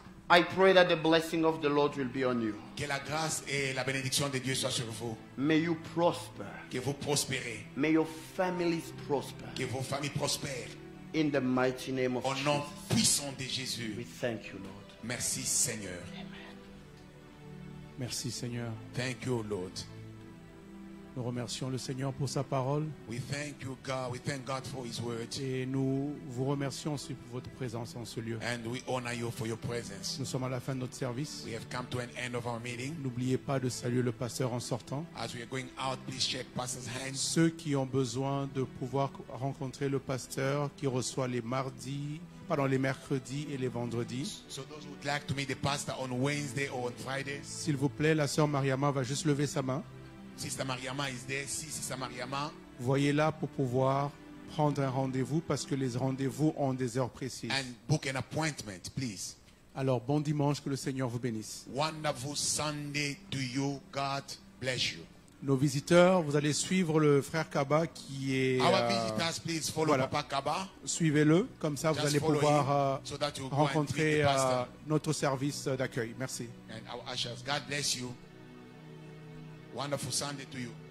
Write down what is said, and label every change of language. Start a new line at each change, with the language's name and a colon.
English: I pray that the blessing of the Lord will be on you.
French: Que la grâce et la bénédiction de Dieu soient sur vous.
English: May you prosper.
French: Que vous prospérez.
English: May your families prosper.
French: Que vos familles prospèrent.
English: In the mighty name of Jesus.
French: Au nom puissant de Jésus.
English: We thank you, Lord.
French: Merci Seigneur.
English: Amen.
French: Merci Seigneur.
English: Thank you, Lord.
French: Nous remercions le Seigneur pour sa parole.
English: We thank you, God. We thank God for His word.
French: Et nous vous remercions aussi pour votre présence en ce lieu.
English: And we honor you for your presence.
French: Nous sommes à la fin de notre service.
English: We have come to an end of our meeting.
French: N'oubliez pas de saluer le pasteur en sortant.
English: As we are going out, please shake pastor's hands.
French: Ceux qui ont besoin de pouvoir rencontrer le pasteur qui reçoit les mercredis et les vendredis.
English: So those who would like to meet the pastor on Wednesday or on Friday.
French: S'il vous plaît, la sœur Mariama va juste lever sa main.
English: Sister Mariama is there.
French: Si Sister Mariama. Voyez là pour pouvoir prendre un rendez-vous parce que les rendez-vous ont des heures précises.
English: And book an appointment, please.
French: Alors, bon dimanche, que le Seigneur vous bénisse.
English: Wonderful Sunday to you. God bless you.
French: Nos visiteurs, vous allez suivre le frère Kaba qui est...
English: Our visitors, please follow Papa Kaba.
French: Suivez-le, comme ça vous
English: Just
French: allez pouvoir
English: so that you
French: rencontrer notre service d'accueil. Merci.
English: And our ushers, God bless you. Wonderful Sunday to you.